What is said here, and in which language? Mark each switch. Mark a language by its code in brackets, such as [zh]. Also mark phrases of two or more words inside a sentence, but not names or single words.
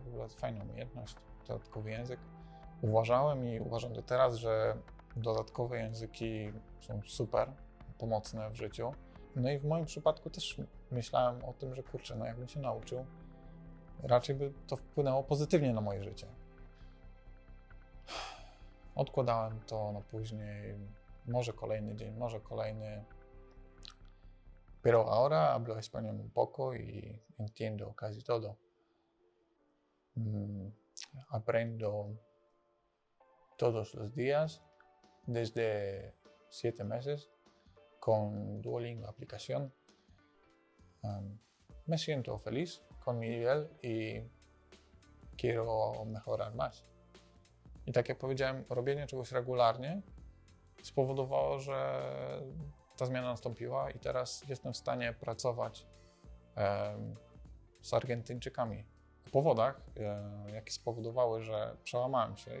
[pl] W ogóle fajna umiejętność, dodatkowy język. Uważałem i uważam do teraz, że dodatkowe języki są super pomocne w życiu. No i w moim przypadku też myślałem o tym, że kurczę, jakbym się nauczył, raczej by to wpłynęło pozytywnie na moje życie. Odkładałem to na później, może kolejny dzień, może kolejny. [es] Pero ahora hablo español un poco y entiendo casi todo. Aprendo todos los días desde 7 meses con Duolingo aplicación. Me siento feliz con mi nivel y quiero mejorar más. [pl] I tak jak powiedziałem, robienie czegoś regularnie spowodowało, że ta zmiana nastąpiła i teraz jestem w stanie pracować z Argentyńczykami o powodach, jakie spowodowały, że przełamałem się.